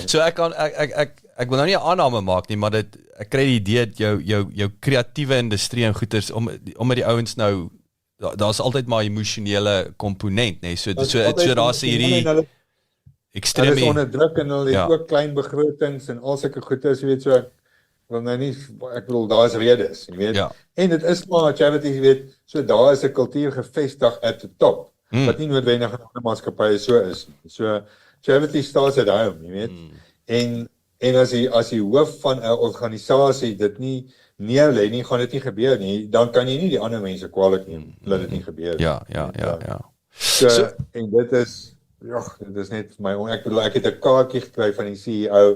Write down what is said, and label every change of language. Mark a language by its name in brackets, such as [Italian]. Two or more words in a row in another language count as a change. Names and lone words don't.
[Afrikaans] So ek wil nou nie 'n aanname maak nie, maar ek kry die idee dat jou kreatiewe industrie en goeders omdat die ouens nou daar's altyd maar emosionele komponent, nê. So daar's hierdie ekstreme. Hulle is onder druk en hulle het ook klein begrotings en al sulke goedes, jy weet so. Wel nou nie, ek bedoel daar is redes, jy weet. Ja. En dit is maar charity, jy weet, so daar is 'n kultuur gevestig [English] at the top [Afrikaans] wat nie noodwendig in ander maatskappye so is. [English] So charity starts at home, [Afrikaans] jy weet. En as die hoof van 'n organisasie dit nie neerlê nie, gaan dit nie gebeur nie. Dan kan jy nie die ander mense kwaadlik neem dat dit nie gebeur nie. Ja. So en dit is net vir my ek bedoel ek het 'n kaartjie gekry van die CEO.